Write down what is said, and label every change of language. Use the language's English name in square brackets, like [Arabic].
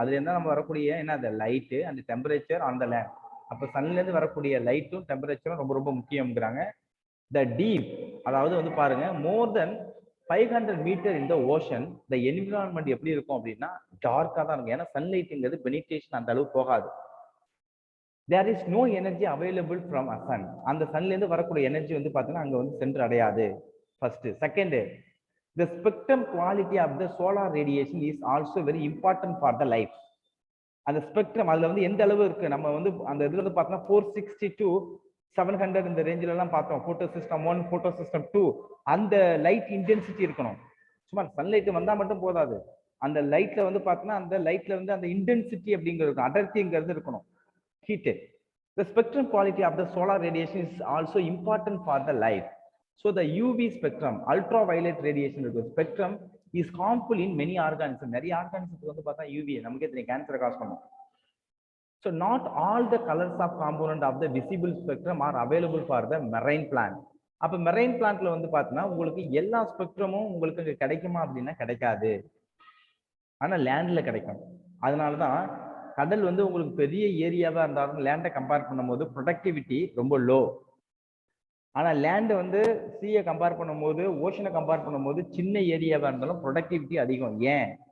[Tamil] அதுல இருந்தா நம்ம வரக்கூடிய என்ன அந்த லைட்டு அந்த டெம்பரேச்சர் அந்த லேண்ட். அப்போ சன்ல இருந்து வரக்கூடிய லைட்டும் டெம்பரேச்சரும் ரொம்ப ரொம்ப முக்கியம்ங்கிறாங்க. த டீப், அதாவது வந்து பாருங்க மோர் தென் 500 மீட்டர் இந்த ஓஷன் த என்விரான்மெண்ட் எப்படி இருக்கும் அப்படின்னா டார்க்காக தான் இருக்கும். ஏன்னா சன்லைட்டுங்கிறது பெனிட்ரேஷன் அந்த அளவு போகாது. [English] there is no energy available from a sun. [Tamil] அந்த சன்ல இருந்து வரக்கூடிய எனர்ஜி வந்து பார்த்தீங்கன்னா அங்க வந்து சென்று அடையாது. First. [English] Second, the spectrum quality of the solar radiation is also very important for the life. [Tamil] அந்த ஸ்பெக்ட்ரம் அதுல வந்து எந்த அளவு இருக்கு, நம்ம வந்து அந்த இதுல வந்து பார்த்தோம்னா 460 to 700 இந்த ரேஞ்சில எல்லாம் பார்த்தோம். போட்டோ சிஸ்டம் 1, போட்டோ சிஸ்டம் 2, அந்த லைட் இன்டென்சிட்டி இருக்கணும். சும்மா சன்லைட் வந்தா மட்டும் போதாது. அந்த லைட்ல வந்து பார்த்தோம்னா அந்த லைட்ல வந்து அந்த இன்டென்சிட்டி அப்படிங்கிறது அடர்த்திங்கிறது இருக்கணும். [English] Heated. The spectrum quality of the solar radiation is also important for the life. So the UV spectrum, ultraviolet radiation spectrum is harmful in many organisms. Many organisms [Tamil] வந்து பார்த்தா UV நமக்கே தெரியும் கேன்சரை காஸ் பண்ணும். [English] So not all the colors of component of the visible spectrum are available for the marine plant. [Tamil] அப்ப marine பிளான்ட்ல வந்து பார்த்தீங்கன்னா உங்களுக்கு எல்லா ஸ்பெக்ட்ரமும் உங்களுக்கு கிடைக்குமா அப்படின்னா கிடைக்காது. ஆனா லேண்ட்ல கிடைக்கும். அதனாலதான் கடல் வந்து உங்களுக்கு பெரிய ஏரியாவா இருந்தாலும் லேண்டை கம்பேர் பண்ணும்போது ப்ரொடக்டிவிட்டி ரொம்ப லோ. ஆனா லேண்ட் வந்து சீயை கம்பேர் பண்ணும்போது, ஓஷனை கம்பேர் பண்ணும்போது சின்ன ஏரியாவா இருந்தாலும் ப்ரொடக்டிவிட்டி அதிகம். ஏன்?